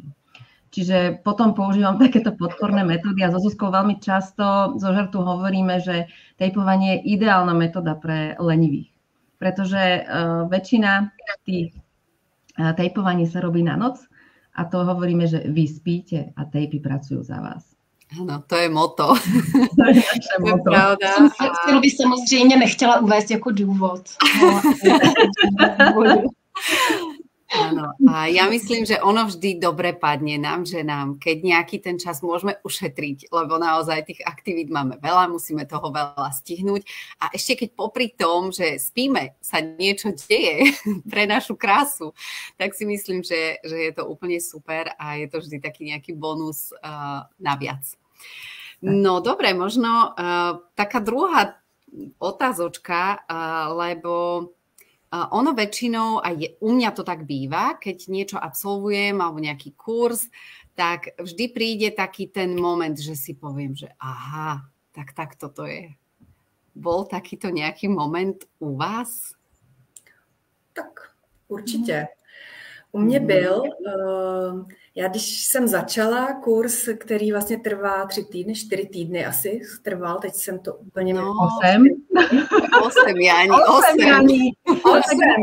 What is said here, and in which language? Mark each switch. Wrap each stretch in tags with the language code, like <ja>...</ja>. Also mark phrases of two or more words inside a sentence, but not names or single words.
<sk>Čiže potom používam takéto podporné metódy a so Zuzkou veľmi často zo žartu hovoríme, že tejpovanie je ideálna metóda pre lenivých. Pretože väčšina tých tejpovaní sa robí na noc a to hovoríme, že vy spíte a tejpy pracujú za vás.</sk> <cs>Ano, to je moto. To je naše moto. Kterou by samozřejmě nechtěla uvést jako důvod.</cs> <sk>Áno, a ja myslím, že ono vždy dobre padne nám, ženám, keď nejaký ten čas môžeme ušetriť, lebo naozaj tých aktivít máme veľa, musíme toho veľa stihnúť a ešte keď popri tom, že spíme, sa niečo deje pre našu krásu, tak si myslím, že je to úplne super a je to vždy taký nejaký bonus naviac. No dobre, možno taká druhá otázočka, lebo ono väčšinou, aj u mňa to tak býva, keď niečo absolvujem alebo nejaký kurz, tak vždy príde taký ten moment, že si poviem, že aha, tak toto je. Bol takýto nejaký moment u vás?</sk> <cs>Tak určitě. U mě byl, já když jsem začala kurz, který vlastně trvá 3 týdny, 4 týdny asi trval, teď jsem to úplně... 8. 8, Jani, 8.</cs>